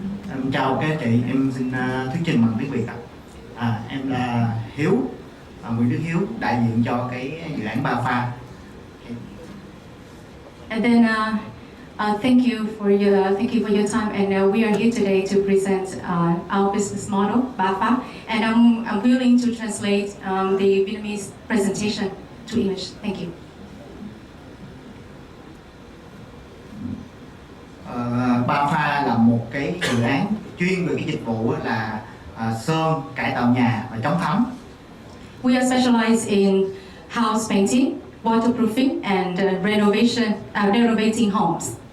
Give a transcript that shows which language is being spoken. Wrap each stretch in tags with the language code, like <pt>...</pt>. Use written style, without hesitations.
<vi>Em chào các chị, em xin thuyết trình bằng tiếng Việt ạ. Em là Hiếu, Nguyễn Đức Hiếu, đại diện cho cái dự án BAFA.</vi> <en>And then thank you for your time, and we are here today to present our business model, BAFA, and I'm willing to translate the Vietnamese presentation to English. Thank you.</en> <vi>BAFA là một cái dự án chuyên về cái dịch vụ là sơn, cải tạo nhà và chống thấm.</vi> <en>We are specialized in house painting, waterproofing, and renovating homes.</en>